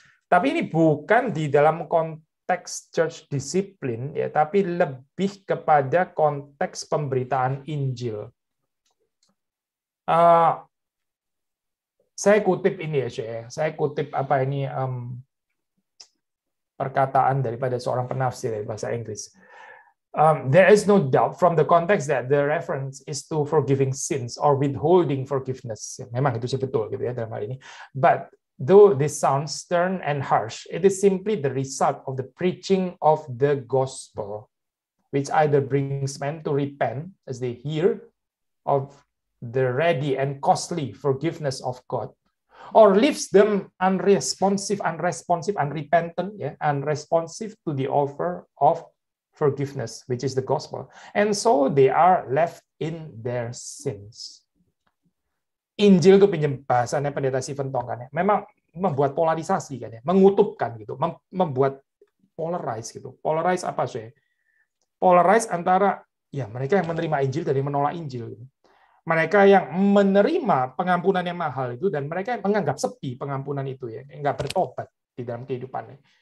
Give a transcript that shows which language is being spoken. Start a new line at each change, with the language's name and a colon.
Indonesian: Tapi ini bukan di dalam konteks church disiplin ya, tapi lebih kepada konteks pemberitaan Injil. Saya kutip ini ya, saya kutip apa ini perkataan daripada seorang penafsir dari bahasa Inggris.
English: There is no doubt from the context that the reference is to forgiving sins or withholding forgiveness.
Indonesian: Memang itu sih betul gitu ya dalam hal ini.
English: But though this sounds stern and harsh, it is simply the result of the preaching of the gospel, which either brings men to repent as they hear of the ready and costly forgiveness of God, or leaves them unresponsive, unrepentant, unresponsive to the offer of forgiveness, which is the gospel. And so they are left in their sins.
Indonesian: Injil itu pinjam bahasanya pendeta Stephen Tong kan ya. Memang membuat polarisasi kan ya, mengutupkan gitu, membuat polarize gitu. Polarize apa sih? Polarize antara ya mereka yang menerima Injil dan yang menolak Injil gitu. Mereka yang menerima pengampunan yang mahal itu dan mereka yang menganggap sepi pengampunan itu ya, enggak bertobat di dalam kehidupannya.